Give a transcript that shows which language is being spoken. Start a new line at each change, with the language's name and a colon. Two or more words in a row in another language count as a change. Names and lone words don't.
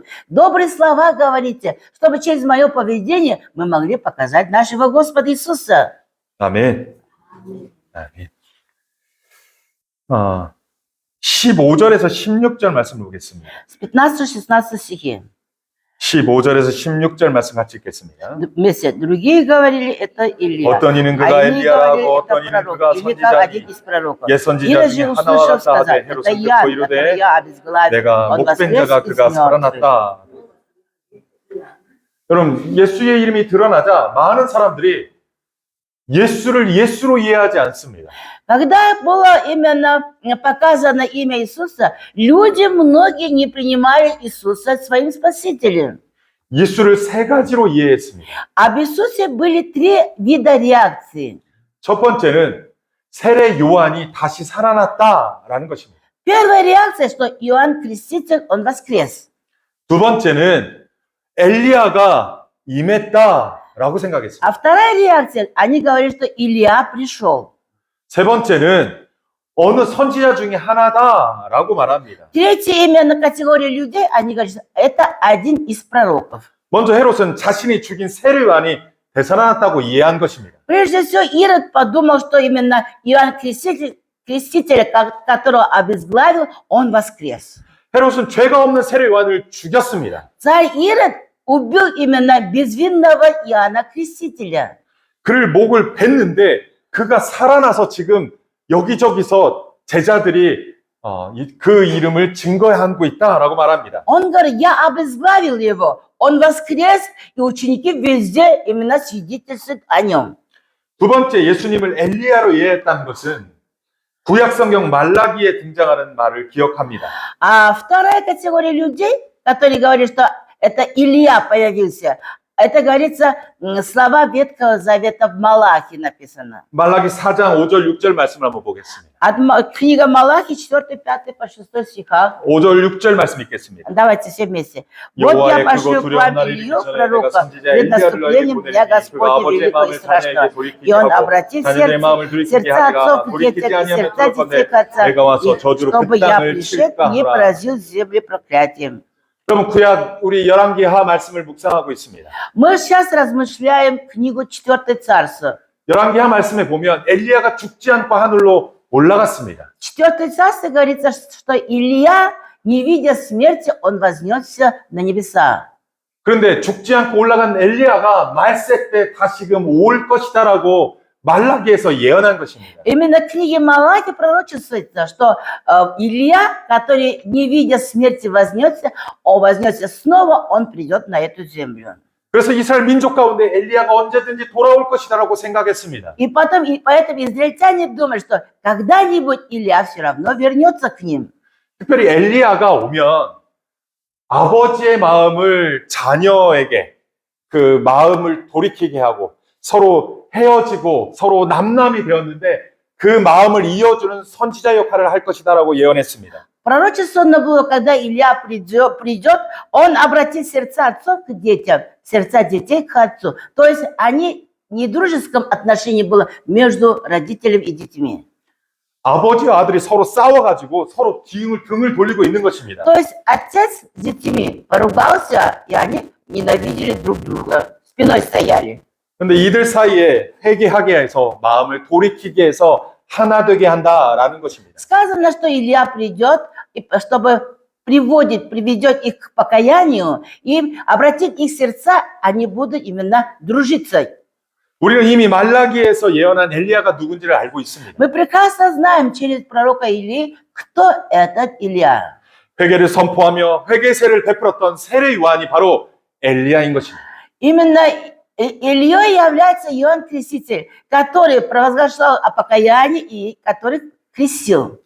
Russian: Добрые слова говорите, чтобы через мое поведение мы могли показать нашего Господа Иисуса.
Korean: 아멘. 아멘. 15절에서 16절 말씀을 보겠습니다.
Russian: С 15-16 стихи.
Korean: 15절에서 16절 말씀 같이 읽겠습니다.
Russian: Вместе. Другие говорили, это Илья.
Korean: 어떤 이는 그가
Russian: А иные говорили,
Korean: 엘리야라고
Russian: это
Korean: 어떤 이는
Russian: пророк.
Korean: 그가
Russian: Или как один
Korean: 선지자니
Russian: из пророков.
Korean: 옛 선지자
Russian: Или
Korean: 중에
Russian: же,
Korean: 하나와
Russian: услышав,
Korean: 같다
Russian: сказать,
Korean: 하되
Russian: это
Korean: 헤롯은
Russian: я,
Korean: 듣고
Russian: которого
Korean: 이르되
Russian: я обезглавил.
Korean: 내가
Russian: Он
Korean: 목된
Russian: воскрес
Korean: 자가
Russian: из
Korean: 그가
Russian: мертвых.
Korean: 살아났다. 여러분 예수의 이름이 드러나자 많은 사람들이 예수를 예수로 이해하지 않습니다.
Russian: Когда было именно показано имя Иисуса, люди многие не принимали Иисуса своим спасителем.
Korean: 예수를 세 가지로 이해했습니다.
Russian: Об Иисусе были три вида реакции.
Korean: 첫 번째는 세례 요한이 다시 살아났다라는 것입니다.
Russian: Первая реакция, что Иоанн Креститель, он воскрес.
Korean: 두 번째는 엘리야가 임했다라고 생각했습니다.
Russian: А вторая реакция, они говорили, что Илья пришел.
Korean: 세 번째는 어느 선지자 중에 하나다라고 말합니다.
Russian: Третья именно категория людей, они говорят, что это один из пророков.
Korean: 먼저 헤롯은 자신이 죽인 세례 요한이 되살아났다고 이해한 것입니다.
Russian: Прежде всего, Ирод подумал, что именно Иоанн Креститель, которого обезглавил, он воскрес.
Korean: 헤롯은 죄가 없는 세례 요한을 죽였습니다.
Russian: Царь Ирод убил именно безвинного Иоанна Крестителя.
Korean: 그를 목을 뱉는데 그가 살아나서 지금 여기저기서 제자들이 그 이름을 증거하고 있다라고 말합니다.
Russian: Он говорит, я обезглавил его, он воскрес, и ученики везде именно свидетельствуют о нем.
Korean: 두 번째 예수님을 엘리야로 이해했다는 것은 구약성경 말라기에 등장하는 말을 기억합니다.
Russian: А вторая категория людей, которые говорят, что это Илья появился, это говорится слова Ветхого Завета в Малахии написано.
Korean: 말라기 4장 5절 6절 말씀을 한번 보겠습니다.
Russian: Книга Малахии, 4, 5 по 6 стихах.
Korean: 5절 6절 말씀 읽겠습니다.
Russian: Давайте все вместе. Вот я пошлю к вам Илью, пророка, пред наступлением дня Господня великого и страшного. И он обратит сердца отцов к детям и сердца детей к отцам, чтобы я пришед не поразил землю проклятием.
Korean: 여러분 구약 우리 열왕기하 말씀을 묵상하고 있습니다.
Russian: Мы сейчас размышляем книгу 4 царства.
Korean: 열왕기하 말씀에 보면 엘리야가 죽지 않고 하늘로 올라갔습니다.
Russian: 4 царство говорится, что Илья, не видя смерти, он вознесся на небеса.
Korean: 그런데 죽지 않고 올라간 엘리야가 말세 때 다시금 올 것이다라고 말라기에서 예언한 것입니다.
Russian: Именно в книге Малахии пророчествуется, что Илья, который, не видя смерти, вознесся, он вознесся снова, он придет на эту землю.
Korean: 그래서 이스라엘 민족 가운데 엘리야가 언제든지 돌아올 것이다라고 생각했습니다.
Russian: И поэтому израильтяне думают, что когда-нибудь Илья все равно вернется к ним.
Korean: 특별히 엘리야가 오면 아버지의 마음을 자녀에게 그 마음을 돌이키게 하고 서로 헤어지고 서로 남남이 되었는데 그 마음을 이어주는 선지자 역할을 할 것이다라고 예언했습니다.
Russian: Пророчествовано было, когда Илья придет, он обратит сердца отцов к детям, сердца детей к отцу. То есть они в недружеском отношении было между родителем и детьми.
Korean: 아버지와 아들이 서로 싸워가지고 서로 등을 돌리고 있는 것입니다.
Russian: То есть отец с детьми поругался, и они ненавидели друг друга, спиной стояли.
Korean: 근데 이들 사이에 회개하게 해서 마음을 돌이키게 해서 하나 되게 한다라는 것입니다.
Russian: Сказано, что Илья придет, чтобы приведет их к покаянию и обратит их сердца, они будут именно дружиться.
Korean: 우리는 이미 말라기에서 예언한 엘리야가 누군지를 알고 있습니다.
Russian: Мы прекрасно знаем через пророка Илии, кто этот Илья.
Korean: 회개를 선포하며 회개세를 베풀었던 세례 요한이 바로 엘리야인 것입니다.
Russian: Именно Ильей является Иоанн Креститель, который провозглашал о покаянии и который крестил.